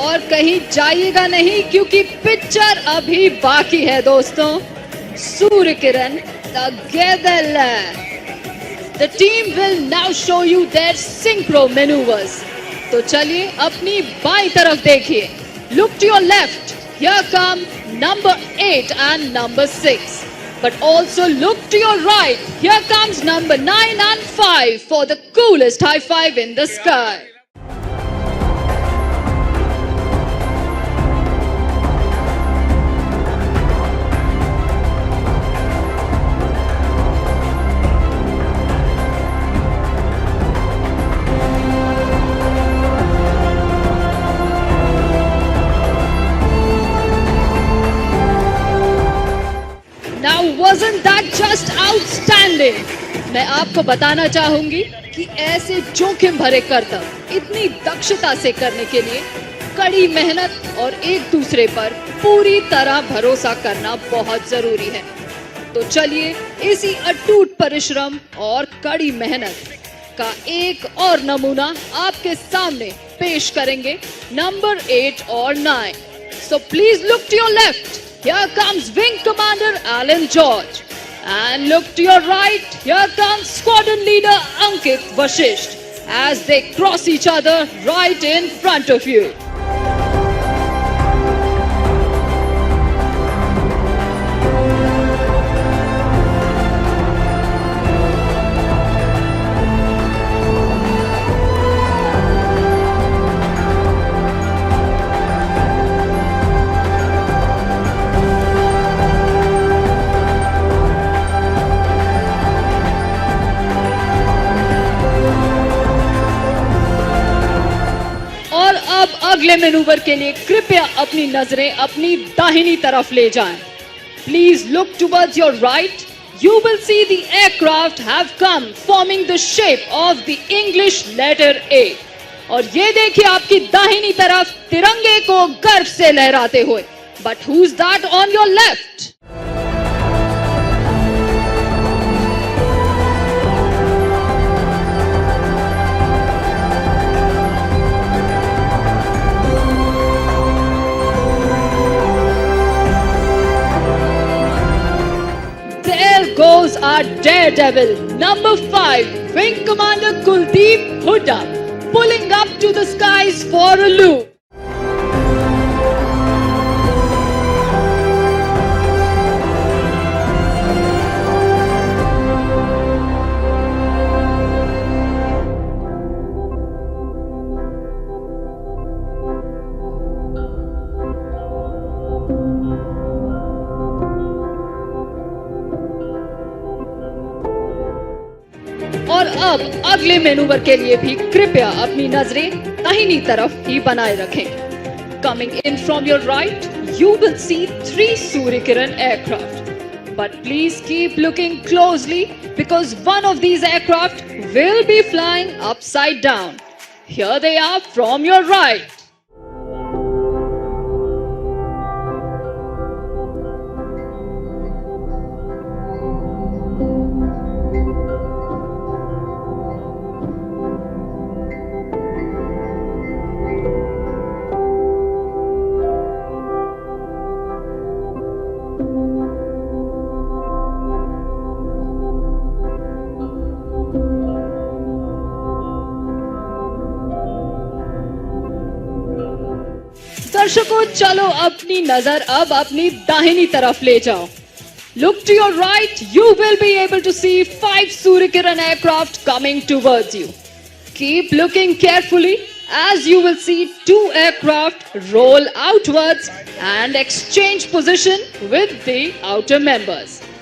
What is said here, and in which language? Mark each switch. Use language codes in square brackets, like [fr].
[hi] कहीं जाइएगा नहीं क्योंकि पिक्चर अभी बाकी है दोस्तों। [en] Surya Kiran together. The team will now show you their synchro maneuvers. [hi] तो चलिए अपनी बाईं तरफ देखिए। [en] Look to your left. Here come number 8 and number 6. But also look to your right. Here comes number 9 and 5 for the coolest high five in the sky. Now wasn't that just outstanding? [hi] मैं आपको बताना चाहूंगी कि ऐसे जोखिम भरे करतब इतनी दक्षता से करने के लिए कड़ी मेहनत और एक दूसरे पर पूरी तरह भरोसा करना बहुत जरूरी है। तो चलिए इसी अटूट परिश्रम और कड़ी मेहनत का एक और नमूना आपके सामने पेश करेंगे नंबर 8 और 9। [en] So please look to your left. Here comes Wing Commander Alan George. And look to your right. Here comes Squadron Leader Ankit Vashisht as they cross each other right in front of you. [hi] अब अगले manoeuvre के लिए कृपया अपनी नजरें अपनी दाहिनी तरफ ले जाएं। [en] Please look towards your right. You will see the aircraft have come forming the shape of the English letter A. [hi] और ये देखिए आपकी दाहिनी तरफ तिरंगे को गर्व से लहराते हुए। [en] But who's that on your left? Goes our daredevil number 5 Wing Commander Kuldeep Hooda pulling up to the skies for a loop. [hi] और अब अगले मैनूवर के लिए भी कृपया अपनी नजरें दाहिनी तरफ ही बनाए रखें। [en] Coming in from your right, you will see 3 Surya Kiran aircraft. But please keep looking closely because one of these aircraft will be flying upside down. Here they are from your right. [hi] दर्शकों चलो अपनी नजर अब अपनी दाहिनी तरफ ले जाओ। [en] Look to your right, you will be able to see 5 Surya Kiran aircraft coming towards you. Keep looking carefully as you will see 2 aircraft roll outwards and exchange position with the outer members.